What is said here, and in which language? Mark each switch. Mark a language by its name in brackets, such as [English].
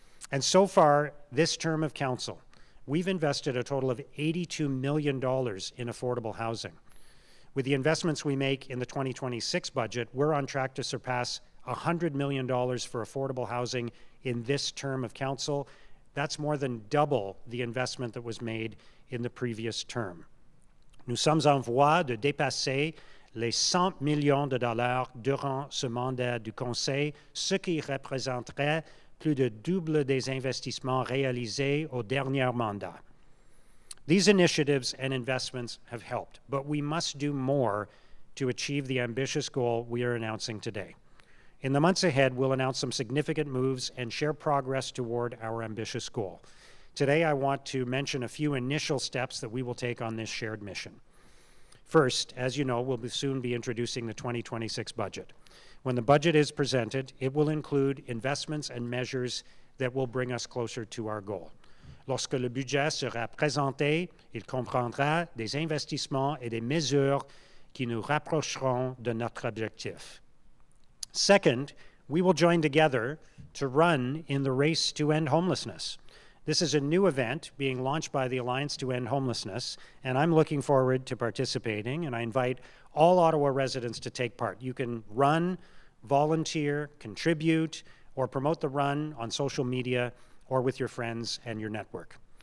[English] And so far, this term of council, we've invested a total of $82 million in affordable housing. With the investments we make in the 2026 budget, we're on track to surpass $100 million for affordable housing in this term of council. That's more than double the investment that was made in the previous term. [French] Nous sommes en voie de dépasser les 100 millions de dollars durant ce mandat du Conseil, ce qui représenterait plus de double des investissements réalisés au dernier mandat. [English] These initiatives and investments have helped, but we must do more to achieve the ambitious goal we are announcing today. In the months ahead, we'll announce some significant moves and share progress toward our ambitious goal. Today, I want to mention a few initial steps that we will take on this shared mission. First, as you know, we'll soon be introducing the 2026 budget. When the budget is presented, it will include investments and measures that will bring us closer to our goal. [French] Lorsque le budget sera présenté, il comprendra des investissements et des mesures qui nous rapprocheront de notre objectif. [English] Second, we will join together to run in the race to end homelessness. This is a new event being launched by the Alliance to End Homelessness, and I'm looking forward to participating, and I invite all Ottawa residents to take part. You can run, volunteer, contribute, or promote the run on social media or with your friends and your network.